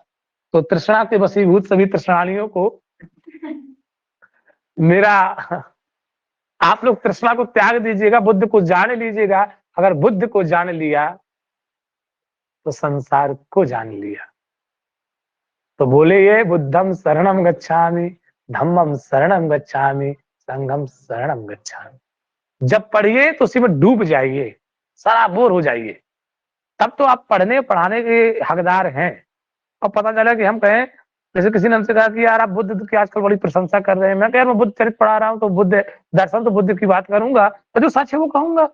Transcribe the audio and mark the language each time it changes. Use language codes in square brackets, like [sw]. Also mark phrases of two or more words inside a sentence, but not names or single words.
[hi] तो तृष्णा के वशीभूत सभी तृष्णानियों को मेरा, आप लोग तृष्णा को त्याग दीजिएगा, बुद्ध को जान लीजिएगा। अगर बुद्ध को जान लिया तो संसार को जान लिया। तो बोले ये [pi] बुद्धम शरणम गच्छामि, धम्मम शरणम गच्छामि, संघम शरणम गच्छामि। [hi] जब पढ़िए तो उसी में डूब जाइए, सारा बोर हो जाइए, तब तो आप पढ़ने पढ़ाने के हकदार हैं। और पता चला कि हम कहें, जैसे किसी ने हमसे कहा कि यार आप बुद्ध की आजकल बड़ी प्रशंसा कर रहे हैं, मैं कह मैं बुद्ध चरित्र पढ़ा रहा हूँ तो बुद्ध दर्शन तो बुद्ध की बात करूंगा, तो जो सच है वो कहूंगा।